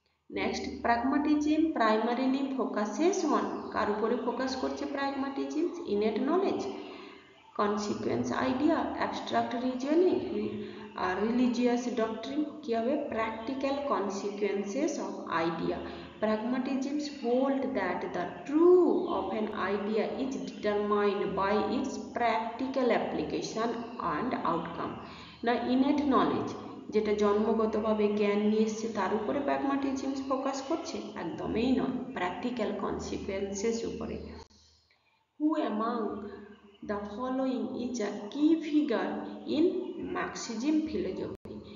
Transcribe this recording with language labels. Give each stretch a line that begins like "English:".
English: next, pragmatism primarily focuses on,
Bangla: কার উপরে focus করছে প্রাগমাটিজম?
English: Innate knowledge, consequence idea, abstract reasoning আর religious doctrine.
Bangla: কি হবে?
English: Practical consequences of idea. Pragmatisms hold that the truth of an idea is determined by its practical application and outcome.
Bangla: না innate knowledge, যেটা জন্মগতভাবে জ্ঞান নিয়ে এসছে, তার উপরে প্র্যাগমাটিজমস ফোকাস করছে? একদমই নয়, প্র্যাকটিক্যাল কনসিকুয়েন্সেস উপরে।
English: Who among the following is a key figure in Marxism philosophy?